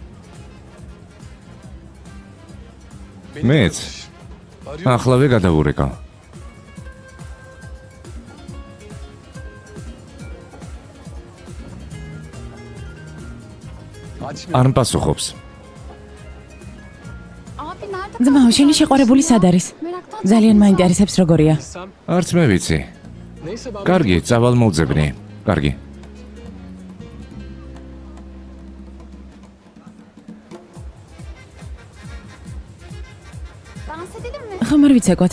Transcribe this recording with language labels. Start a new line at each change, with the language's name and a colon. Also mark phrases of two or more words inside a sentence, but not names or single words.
Georgian: მეც ახლავე გადავურეკავ. არ პასუხობს.
Turkish: Abi nerede?
Georgian: ძმაო, შენი შეყვარებული სად არის?
Turkish: Meraktan
Georgian: ძალიან მაინტერესებს როგორია. არც მე ვიცი. კარგი, წავალ მოვძებნი. კარგი.
Turkish: dans edelim mi?
Georgian: ხომ არ ვიცეკვათ?